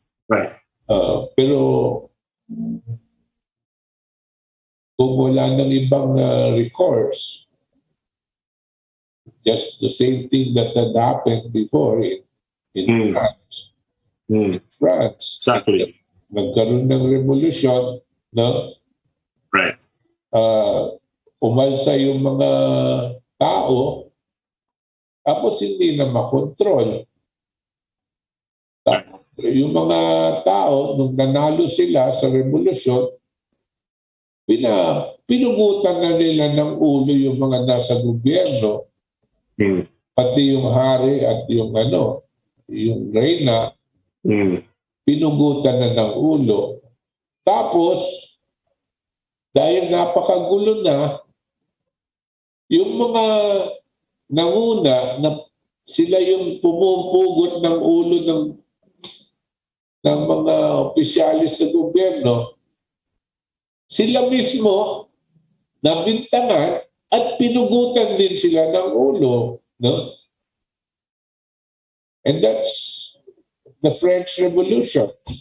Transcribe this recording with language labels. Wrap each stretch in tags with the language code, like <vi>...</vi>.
<en>Right.</en> <tl>Pero kung wala nang ibang</tl> <en>recourse, just the same thing that had happened before in France. France. Exactly.</en> <tl>Nagkaroon ng revolusyon, no?</tl> <en>Right.</en> <tl>Umalsa yung mga tao, tapos hindi na makontrol. Yung mga tao, nung nanalo sila sa revolusyon, pinugutan na nila ng ulo yung mga nasa gobyerno, pati yung hari at yung yung reyna, pinugutan na ng ulo. Tapos, dahil napakagulo na, yung mga nanguna na sila yung pumupugot ng ulo ng mga opisyalis sa gobyerno, sila mismo nabintangan at pinugutan din sila ng ulo. No?</tl> <en>And that's the French Revolution.</en>